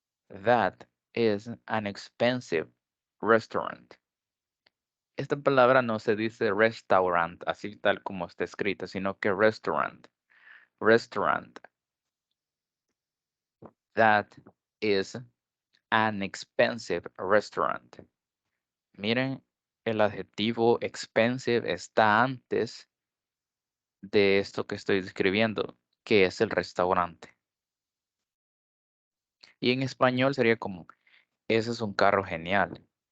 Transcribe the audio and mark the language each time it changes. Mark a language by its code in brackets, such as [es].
[en] That is an expensive restaurant. [es] Esta palabra no se dice restaurant, así tal como está escrita, sino que restaurant. [en] Restaurant. That is an expensive restaurant. [es] Miren, el adjetivo expensive está antes de esto que estoy describiendo, que es el restaurante. Y en español sería como, ese es un carro genial.